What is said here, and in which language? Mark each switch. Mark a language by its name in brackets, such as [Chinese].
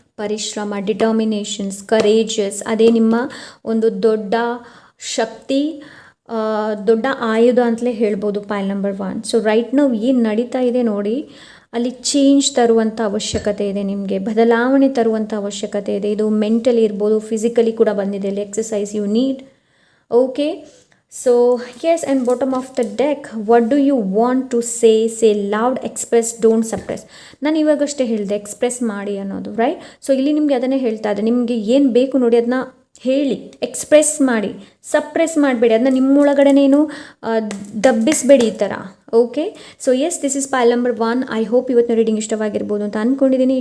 [Kannada] ಪರಿಶ್ರಮ, determinations, courageous, ಅದೇ ನಿಮ್ಮ ಒಂದು ದೊಡ್ಡ ಶಕ್ತಿ, ದೊಡ್ಡ ಆಯುಧ ಅಂತಲೇ ಹೇಳ್ಬೋದು ಪೈಲ್ ನಂಬರ್ 1. ಸೊ ರೈಟ್ ನಾವು ಏನು ನಡೀತಾ ಇದೆ ನೋಡಿ, ಅಲ್ಲಿ ಚೇಂಜ್ ತರುವಂಥ ಅವಶ್ಯಕತೆ ಇದೆ, ನಿಮಗೆ ಬದಲಾವಣೆ ತರುವಂಥ ಅವಶ್ಯಕತೆ ಇದೆ. ಇದು ಮೆಂಟಲಿ ಇರ್ಬೋದು, ಫಿಸಿಕಲಿ ಕೂಡ ಬಂದಿದೆ ಇಲ್ಲಿ. [English] Exercise you need. Okay, so yes, and bottom of the deck, what do you want to say loud, express, don't suppress. [Kannada] ನಾನು ಇವಾಗಷ್ಟೇ ಹೇಳಿದೆ ಎಕ್ಸ್ಪ್ರೆಸ್ ಮಾಡಿ ಅನ್ನೋದು, ರೈಟ್. ಸೊ ಇಲ್ಲಿ ನಿಮಗೆ ಅದನ್ನೇ ಹೇಳ್ತಾ ಇದೆ. ನಿಮಗೆ ಏನು ಬೇಕು ನೋಡಿ ಅದನ್ನ ಹೇಳಿ, ಎಕ್ಸ್ಪ್ರೆಸ್ ಮಾಡಿ, ಸಪ್ರೆಸ್ ಮಾಡಬೇಡಿ, ಅದನ್ನ ನಿಮ್ಮೊಳಗಡೆನೇನು ದಬ್ಬಿಸಬೇಡಿ ಈ ಥರ. [English] Okay, so yes, this is file number 1. I hope [Kannada] ಇವತ್ತಿನ ರೀಡಿಂಗ್ ಇಷ್ಟವಾಗಿರ್ಬೋದು ಅಂತ ಅಂದ್ಕೊಂಡಿದ್ದೀನಿ.